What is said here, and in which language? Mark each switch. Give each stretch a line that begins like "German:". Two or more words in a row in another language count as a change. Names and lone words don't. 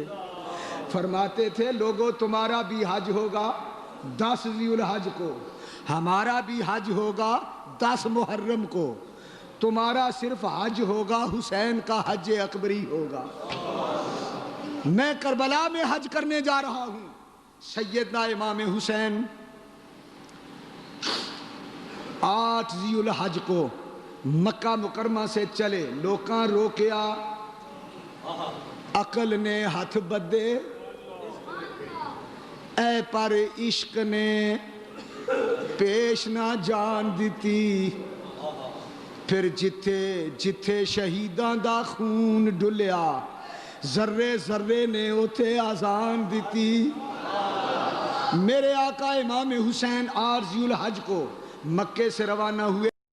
Urdu: فرماتے تھے لوگوں تمہارا بھی حج ہوگا 10 ذی الحج کو، ہمارا بھی حج ہوگا 10 محرم کو، تمہارا صرف حج ہوگا، حسین کا حج اکبری ہوگا۔ میں کربلا میں حج کرنے جا رہا ہوں۔ سیدنا امام حسین 8 ذی الحج کو مکہ مکرمہ سے چلے،
Punjabi: لوکاں روکیا، عقل نے ہاتھ بدے، اے پر عشق نے پیش نہ جان دیتی، پھر جتھے جتھے شہیداں دا خون ڈلیا، ذرے ذرے نے اوتھے آزان دیتی۔
Urdu: میرے آقا امام حسین 8 ذی الحج کو مکے سے روانہ ہوئے۔